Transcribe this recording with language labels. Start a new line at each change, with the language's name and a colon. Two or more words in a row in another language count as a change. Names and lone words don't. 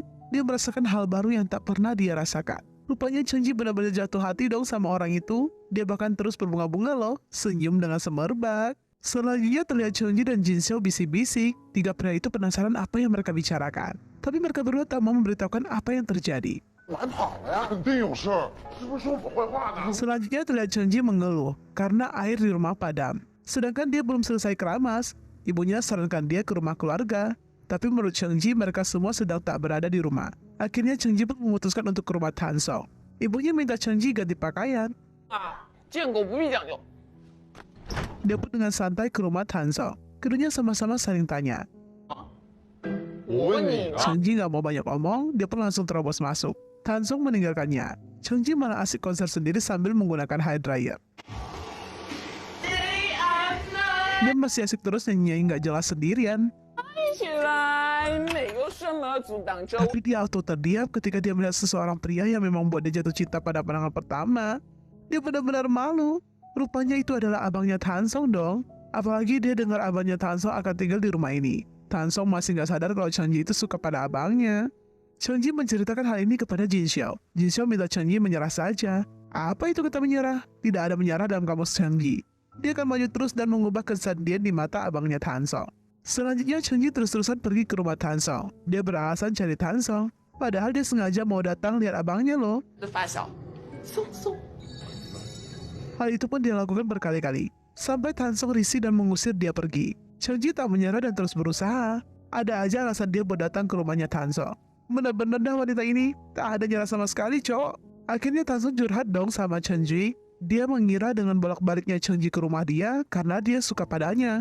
Indonesian: Dia merasakan hal baru yang tak pernah dia rasakan. Rupanya Chunji benar-benar jatuh hati dong sama orang itu. Dia bahkan terus berbunga-bunga loh, senyum dengan semerbak. Selanjutnya terlihat Chunji dan Jinxiao bisik-bisik. Tiga pria itu penasaran apa yang mereka bicarakan. Tapi mereka berdua tak mau memberitahukan apa yang terjadi.
Chinese: 晚跑了呀，肯定有事儿。是不是说我坏话呢？
Indonesian: Selanjutnya terlihat Chunji mengeluh karena air di rumah padam. Sedangkan dia belum selesai keramas. Ibunya sarankan dia ke rumah keluarga. Tapi menurut Chunji mereka semua sedang tak berada di rumah. Akhirnya Chunji pun memutuskan untuk ke rumah Tansong. Ibunya minta Chunji ganti pakaian.
Chinese: 啊，见狗不必讲究。
Indonesian: Dia pun dengan santai ke rumah Tansong. Keduanya sama-sama saling tanya.
Chinese: 我问你呢。
Indonesian: Chunji nggak mau banyak omong, dia pun langsung terobos masuk. Tansong meninggalkannya. Chunji malah asik konser sendiri sambil menggunakan
English: hair dryer.
Indonesian: Dia masih asik terus nyanyi nggak jelas sendirian.
Chinese: 起来，没有什么阻挡着我。
Indonesian: Tapi dia auto terdiam ketika dia melihat seseorang pria yang memang membuat dia jatuh cinta pada pandangan pertama. Dia benar-benar malu. Rupanya itu adalah abangnya Tansong dong. Apalagi dia dengar abangnya Tansong akan tinggal di rumah ini. Tansong masih nggak sadar kalau Chunji itu suka pada abangnya. Chunji menceritakan hal ini kepada Jinxiao. Jinxiao minta Chunji menyerah saja. Apa itu kata menyerah? Tidak ada menyerah dalam kamus Chengji. Dia akan maju terus dan mengubah kesedihan di mata abangnya Tan Song. Selanjutnya Chengji terus-terusan pergi ke rumah Tan Song. Dia beralasan cari Tan Song, padahal dia sengaja mau datang lihat abangnya loh.
Chinese: 的发小，松松。
Indonesian: Hal itu pun dia lakukan berkali-kali, sampai Tan Song risih dan mengusir dia pergi. Chengji tak menyerah dan terus berusaha. Ada aja alasan dia buat datang ke rumahnya Tan Song. Benar-benar dah wanita ini, tak ada nyerah sama sekali, cok. Akhirnya Tan Song curhat dong sama Chengji. Dia mengira dengan bolak-baliknya Chengji ke rumah dia karena dia suka padanya.